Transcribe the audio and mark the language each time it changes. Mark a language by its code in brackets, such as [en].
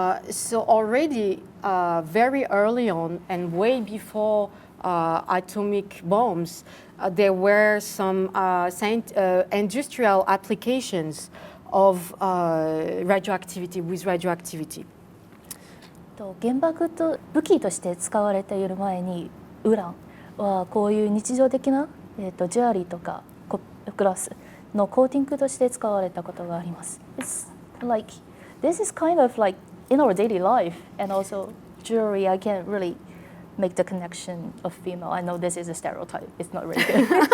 [en] So already very early on and way before atomic bombs, there were some industrial applications of radioactivity with radioactivity. [ja] 原爆と武器として使われている前にウランはこういう日常的な、ジュアリーとかグラスのコーティングとして使われたことがあります。 [en] It's like this is kind of like in our daily life, and also jewelry, I can't really make the connection of female. I know this is a stereotype, it's not really good.